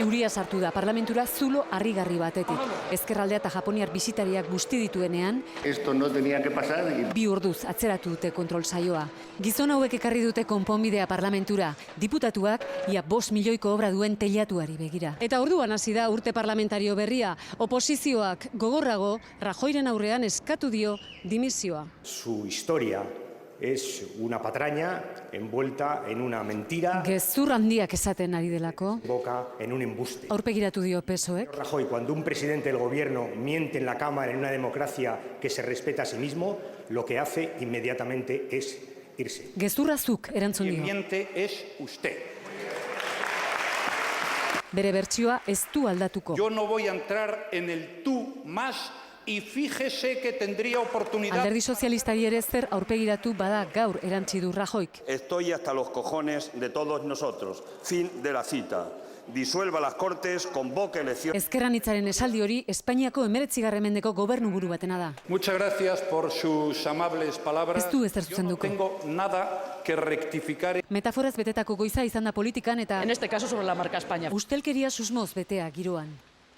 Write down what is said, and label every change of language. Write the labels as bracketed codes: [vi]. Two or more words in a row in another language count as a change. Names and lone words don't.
[eu] Euria sartu da parlamentura zulo harrigarri batetik. Ezkerraldea eta japoniar bisitariak busti dituenean, [es] Esto no tenía que pasar. [eu] 2 orduz atzeratu dute kontrol saioa. Gizon hauek ekarri dute konponbidea parlamentura, diputatuak ia 5 milioiko obra duen teilatuari begira. Eta orduan hasi da urte parlamentario berria, oposizioak gogorrago Rajoyren aurrean eskatu dio dimisioa. [es] Su historia es una patraña envuelta en una mentira, [eu] Gezur handiak esaten ari delako, [es] boca en un embuste. [eu] aurpegiratu dio PSOEk. [es] Rajoy, cuando un presidente del gobierno miente en la Cámara en una democracia que se respeta a sí mismo, lo que hace inmediatamente es irse. [eu] Gezurra zuk erantzun [es] Quien [eu] dio. [es] miente es usted. [eu] Bere bertsioa ez du aldatuko. [es] Yo no voy a entrar en el tú más y fíjese que tendría oportunidad. [eu] Alderdi sozialistari ere zer aurpegiratu bada gaur erantzi du Rajoyk. [es] Estoy hasta los cojones de todos nosotros. Fin de la cita. Disuelva las Cortes, convoque elecciones. [eu] Ezkerranitzaren esaldi hori Espainiako 19. mendeko gobernuburu batena da. [es] Muchas gracias por sus amables palabras. [eu] Ez du ezer [es] Yo no [eu] zuzenduko. [es] tengo nada que rectificar. [eu] Metaforaz betetako goiza izan da politikan eta [es] En este caso sobre la marca España. [eu] ustelkeria susmoz betea giroan.